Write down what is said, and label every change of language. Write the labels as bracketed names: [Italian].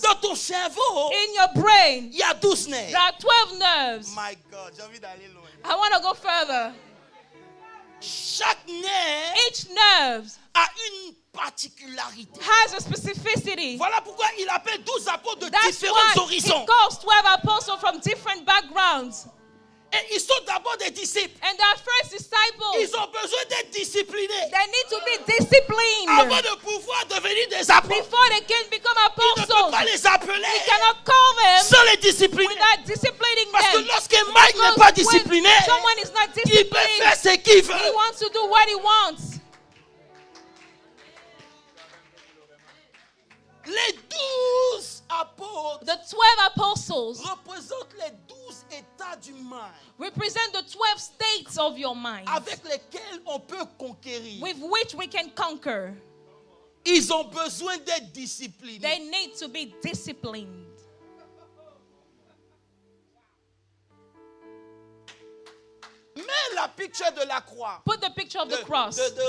[French] Dans ton cerveau, [English] in your brain, [French] il y a 12 nerfs. [English] there are 12 nerves. My God, [French] j'ai envie d'aller loin. [English] I want to go further. [French] Chaque nerf [English] Each nerve [French] a une particularité. [English] has a specificity. [French] Voilà pourquoi il appelle 12 apôtres de [English] That's [French] différents [English] why he [French] horizons. [English] calls 12 apostles from different backgrounds. [French] Et ils sont d'abord des disciples. [English] And their first disciples, [French] Ils ont besoin d'être disciplinés [English] they need to be disciplined [French] avant de pouvoir devenir des apôtres. [English] before they can become [French] Il ne peut pas [English] apostles. [French] les appeler [English] You cannot call them [French] sans les discipliner. [English] without disciplining [French] Parce que [English] them. [French] lorsqu'un mari n'est pas [English] Because [French] discipliné, [English] when someone is not [French] il peut faire [English] disciplined, [French] ce qu'il [English] he [French] veut. [English] wants to do what he wants. [French] Les 12 apôtres [English] The 12 apostles [French] représentent les 12 états du mind [English] represent the 12 states of your mind [French] avec lesquels on peut conquérir. [English] with which we can conquer. [French] Ils ont besoin d'être disciplinés. [English] They need to be disciplined. [French] Mets la picture de la croix. [English] Put the picture of the cross.